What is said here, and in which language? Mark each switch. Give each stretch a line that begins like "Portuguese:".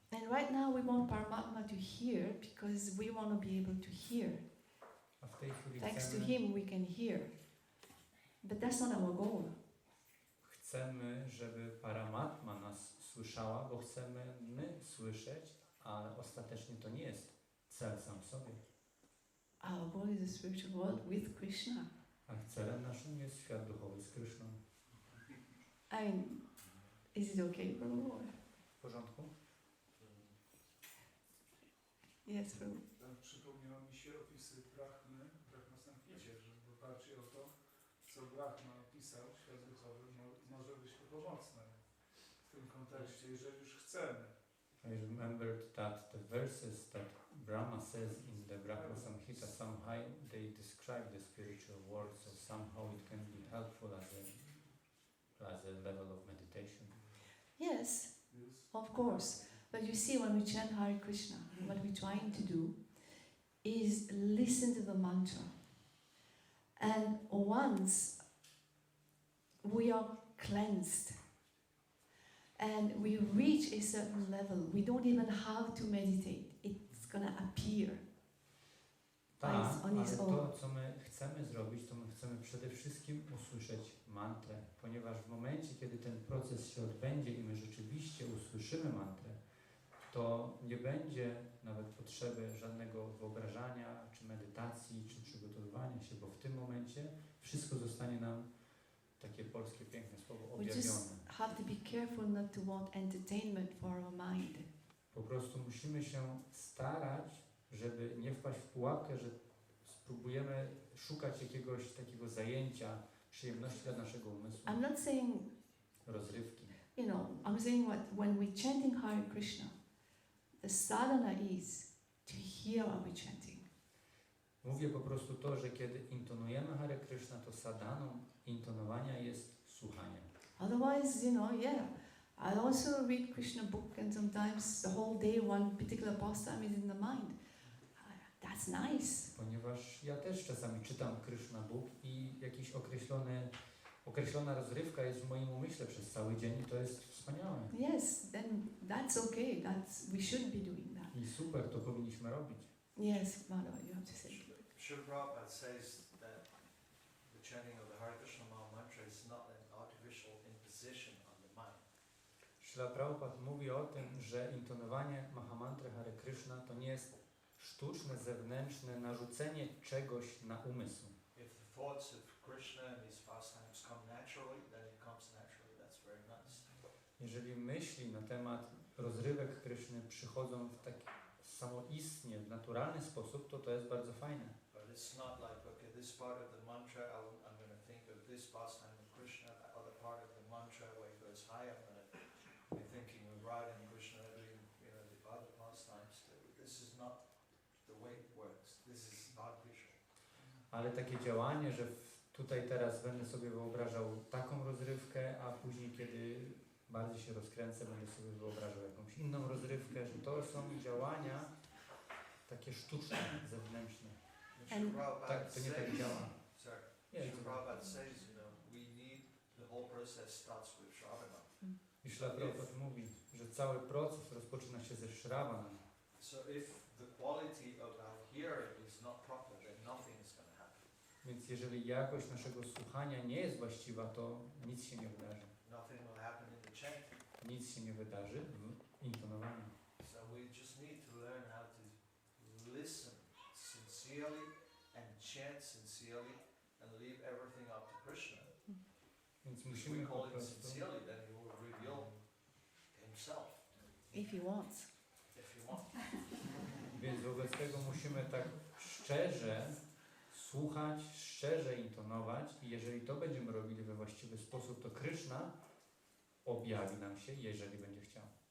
English: And right now we want Paramatma to hear because we want to be able to hear.
Polish: A w tej chwili
English: Thanks to Him we can hear. But that's not our goal.
Polish: chcemy, żeby Paramatma nas słyszała, bo chcemy my słyszeć, a ostatecznie to nie jest cel sam w sobie.
English: Our goal is the spiritual world with Krishna.
Polish: A celem naszym jest świat duchowy z Kryszną.
English: I mean, is it okay, Prabhu?
Polish: W porządku?
English: Yes, Prabhu.
Polish: Przypomniało mi się opisy Brahma Samhicie, że bardziej o to, co Brahma opisał, świat duchowy, może być to pomocne w tym kontekście, jeżeli już chcemy.
English: I remembered that the verses that Brahma says in the Brahma Samhita, somehow they describe the spiritual world, so somehow it can be helpful as a level of meditation. Yes, of course. But you see, when we chant Hare Krishna, what we're trying to do is listen to the mantra. And once we are cleansed and we reach a certain level, we don't even have to meditate. It's gonna appear
Polish: Tak,
English: on
Polish: ale
English: its own.
Polish: to, co my chcemy zrobić, to my chcemy przede wszystkim usłyszeć mantrę, ponieważ w momencie, kiedy ten proces się odbędzie i my rzeczywiście usłyszymy mantrę, to nie będzie nawet potrzeby żadnego wyobrażania, czy medytacji, czy przygotowywania się, bo w tym momencie wszystko zostanie nam, takie polskie piękne słowo,
English: We
Polish: objawione.
English: just have to be careful not to want entertainment for our mind.
Polish: Po prostu musimy się starać, żeby nie wpaść w pułapkę, że spróbujemy szukać jakiegoś takiego zajęcia, przyjemności dla naszego umysłu,
English: I'm not saying,
Polish: rozrywki.
English: you know, I'm saying when we're chanting Hare Krishna, the sadhana is to hear what we're chanting.
Polish: Mówię po prostu to, że kiedy intonujemy Hare Kryszna, to sadhaną intonowania jest słuchanie.
English: Otherwise, you know, yeah. I also read Krishna book and sometimes the whole day one particular pastime is in the mind. That's nice.
Polish: Ponieważ ja też czasami czytam Krishna Book i jakiś określona rozrywka jest w moim umyśle przez cały dzień i to jest wspaniałe.
English: Yes, then that's okay. We should be doing that.
Polish: I super, to powinniśmy robić.
English: Yes, Madhava, you have to say. Srila Prabhupada says that the chanting of the Hare Krishna mantra is not an artificial imposition on the mind.
Polish: Śrila Prabhupada mówi o tym, że intonowanie Mahamantry Hare Kryszna to nie jest sztuczne, zewnętrzne narzucenie czegoś na umysł.
English: If the thoughts of Krishna and these pastimes come naturally, then it comes naturally. That's very nice.
Polish: Jeżeli myśli na temat rozrywek Kryszny przychodzą w taki samoistnie, w naturalny sposób, to jest bardzo fajne.
English: But it's not like, okay, this part of the mantra, I'm going to think of this pastime of Krishna, the other part of the mantra where it goes high, I'm going to be thinking of Radha and Krishna doing, you know, the other pastimes. This is not the way it works. This is artificial.
Polish: Ale takie działanie, że tutaj teraz będę sobie wyobrażał taką rozrywkę, a później, kiedy bardziej się rozkręcę, będę sobie wyobrażał jakąś inną rozrywkę, że to są działania takie sztuczne, zewnętrzne. Tak, to nie tak działa.
English: Sorry. Yeah, Prabhupada says, you know, we need, the whole process starts with Shravana.
Polish: I Śrila Prabhupada mówi, że cały proces rozpoczyna się ze Shravana.
English: So if the quality of our hearing is not proper, then nothing is going to happen.
Polish: Więc jeżeli jakość naszego słuchania nie jest właściwa, to nic się nie wydarzy.
English: Nothing will happen in the chanting.
Polish: Nic się nie wydarzy w intonowaniu.
English: So we just need to learn how to listen sincerely and chant sincerely and leave everything up to Krishna.
Polish: Więc
English: If we
Polish: musimy po
English: call it
Polish: prostu,
English: sincerely, then he will reveal himself If he wants. if you want.
Polish: więc wobec tego musimy tak szczerze słuchać, szczerze intonować i jeżeli to będziemy robili we właściwy sposób, to Kryszna objawi nam się, jeżeli będzie chciał.